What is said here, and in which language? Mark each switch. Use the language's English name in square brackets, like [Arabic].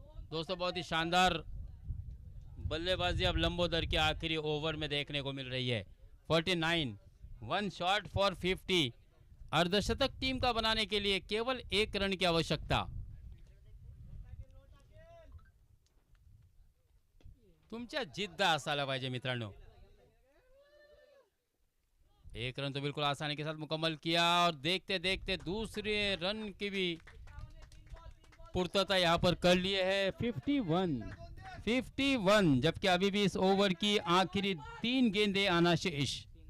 [Hindi] दोस्तों बहुत ही शानदार बल्लेबाजी अब लंबोदर के आखिरी ओवर में देखने को मिल रही है। 49, 1 शॉट फॉर 50। अर्धशतक टीम का बनाने के लिए केवल 1 रन की आवश्यकता। [Marathi] तुमच्या जिद्द असायला पाहिजे मित्रांनो। [Hindi] 1 रन तो बिल्कुल आसानी के साथ मुकम्मल किया और देखते देखते दूसरे रन की भी पूर्तता यहां पर कर लिए है। 51, जबकि अभी भी इस ओवर की आखिरी 3 गेंदें आना शेष।